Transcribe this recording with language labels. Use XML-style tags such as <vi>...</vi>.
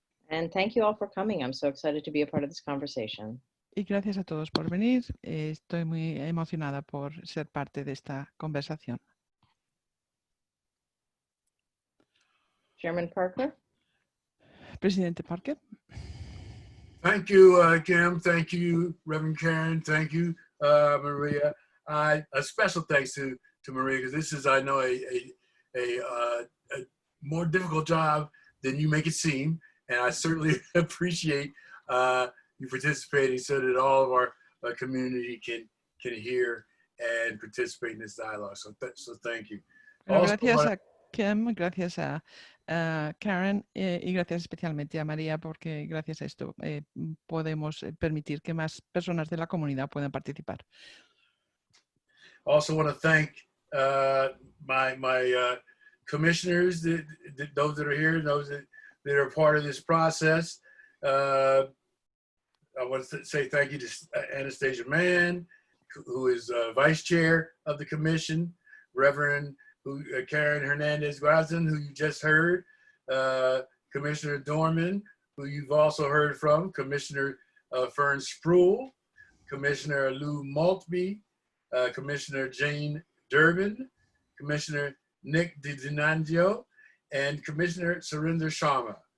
<en>And thank you all for coming. I'm so excited to be a part of this conversation.</en> <es>Y gracias a todos por venir. Estoy muy emocionada por ser parte de esta conversación.</es> <en>Chairman Parker?</en> <es>Presidente Parker.</es> <en>Thank you, Kim. Thank you, Reverend Karen. Thank you, Maria. A special thanks to Maria, because this is, I know, a more difficult job than you make it seem. And I certainly appreciate you participating so that all of our community can hear and participate in this dialogue. So thank you.</en> <es>Also, gracias a Kim, gracias a Karen y gracias especialmente a María, porque gracias a esto podemos permitir que más personas de la comunidad puedan participar.</es> <en>Also want to thank my commissioners, those that are here, those that are part of this process. I want to say thank you to Anastasia Mann, who is vice chair of the commission, Reverend Karen Hernandez-Guazin, who you just heard, Commissioner Dorman, who you've also heard from, Commissioner Fern Spruill, Commissioner Lou Maltby, Commissioner Jane Durbin, Commissioner Nick DiGiannangio, and Commissioner Surinder Sharma.</en>